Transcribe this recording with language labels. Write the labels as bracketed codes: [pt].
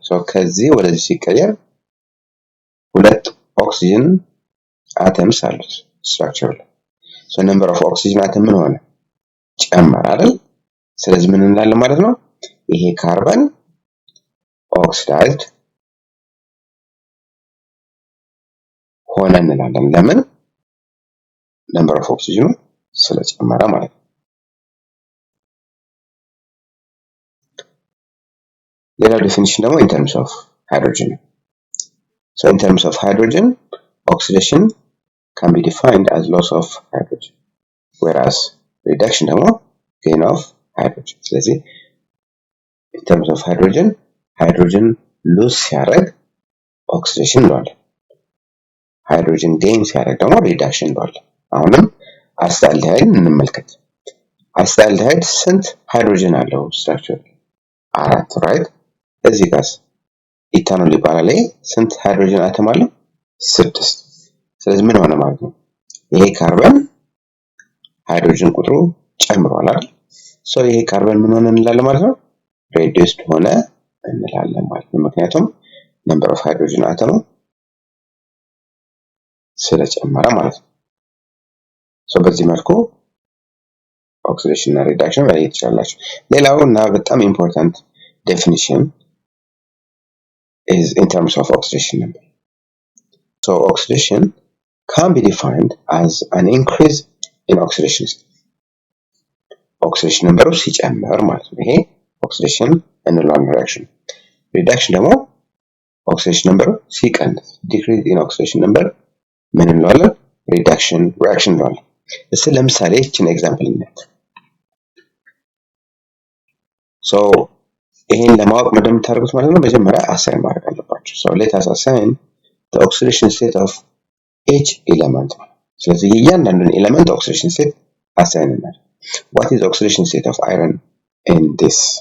[am] so ከዚህ ወደዚህ ሲቀየር ሁለት ኦክሲጅን አተምስ አሉት ስትራክቸር ላይ so [en] number of oxygen atom [am] ምን ሆነ? ጨመረ አይደል? ስለዚህ ምን እንላለን ማለት ነው? ይሄ ካርበን ኦክሲዳይዝድ ሆነ እንላለን። ለምን? [en] number of oxygen [am] ስለጨመረ ማለት ነው። ሌላው ዴፊኒሽን ደግሞ [en] in terms of hydrogen so in terms of hydrogen oxidation can be defined as loss of hydrogen whereas reduction ደግሞ gain of hydrogen ስለዚህ in terms of hydrogen lose ሲያደርግ oxidation እንለዋለን። hydrogen gain [am] ሲያደርግ ደግሞ [en] reduction እንለዋለን። [am] አሁንም አሲታልዲሃይድ እንመልከት። አሲታልዲሃይድ ስንት ሃይድሮጅን አለው ስትራክቸር? 4 ራይት። እዚህ ጋር ኢታኖል ይባላል። ስንት ሃይድሮጅን አተም አለው? 6። ስለዚህ ምን ሆነ ማለት ነው? ይሄ ካርበን ሃይድሮጅን ቁጥሩ ጨምሯል አይደል? ይሄ ካርበን ምን ሆነ እንላለን ማለት ነው? ሬዲዩስድ ሆነ እንላለን ማለት ነው። ምክንያቱም ነምበር ኦፍ ሃይድሮጅን አተሙ ስለጨመረ ማለት ነው። በዚህ መልኩ ኦክሲዴሽን እና ሪዳክሽን መለየት ትችላላችሁ። ሌላው እና በጣም ኢምፖርታንት ዴፊኒሽን [en] is in terms of oxidation number. Oxidation can be defined as an increase in oxidation state. [am] Oxidation number ሲጨምር ማለት ነው። ይሄ ኦክሲዴሽን እንለዋለን ሪአክሽን። ሪዳክሽን ደግሞ ኦክሲዴሽን ነምበሩ ሲቀንስ ዲክሪዝ ኢን ኦክሲዴሽን ነምበር ምን እንለዋለን? ሪዳክሽን ሪአክሽን እንለዋለን። እስኪ ለምሳሌ እቺን ኤግዛምፕል እናያት። ይሄን ለማወቅ እንደምታደርጉት ማለት ነው መጀመሪያ አሳይን ማድረግ አለባችሁ። [en] let us assign the oxidation state of each element። [am] ስለዚህ እያንዳንዱን ኤሌመንት ኦክሲዴሽን ስቴት አሳይን እናደርግ። [en] what is the oxidation state of iron in this?